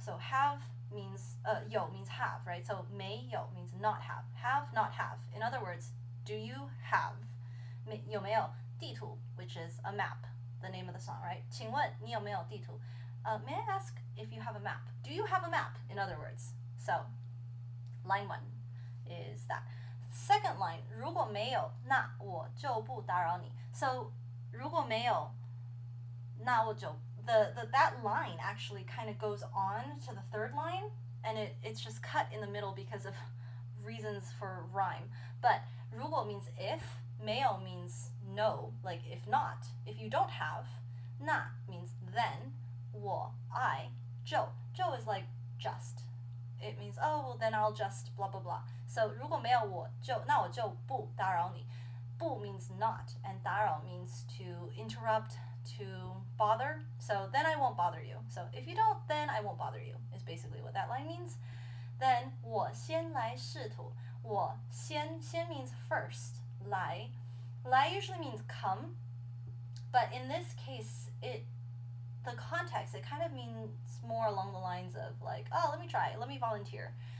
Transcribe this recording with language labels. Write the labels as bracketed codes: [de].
[en] So have means 有 means have, right? So 没有 means not have. Have, not have. In other words, do you have [zh] 有没有地图 [en] which is a map, the name of the song, right? [zh] 请问你有没有地图? [en] May I ask if you have a map? Do you have a map, in other words? So, line 1 is that. Second line, [zh] 如果没有那我就不打扰你. [en] So, [zh] 如果没有那我就 [en] that line actually kind of goes on to the third line, and it's just cut in the middle because of reasons for rhyme. But 如果 means if, 没有 means no, like if not, if you don't have. 那 means then, 我 I, 就 is like just. It means, oh, well then I'll just blah blah blah. So [zh] 如果没有我就那我就不打扰你. [en] 不 means not, and 打扰 means to interrupt, to bother. So then I won't bother you. So if you don't, then I won't bother you, is basically what that line means. Then [zh] 我先来试图. [en] 我先 means first. 来 usually means come, but in this case the context, it kind of means more along the lines of like, oh, let me try, let me volunteer.